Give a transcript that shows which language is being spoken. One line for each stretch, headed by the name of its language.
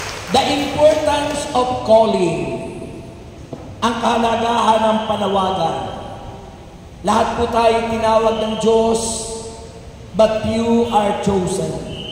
English: The importance of calling.
Filipino: Ang kahalagahan ng panawagan. Lahat po tayo tinawag ng Diyos,
English: but few are chosen.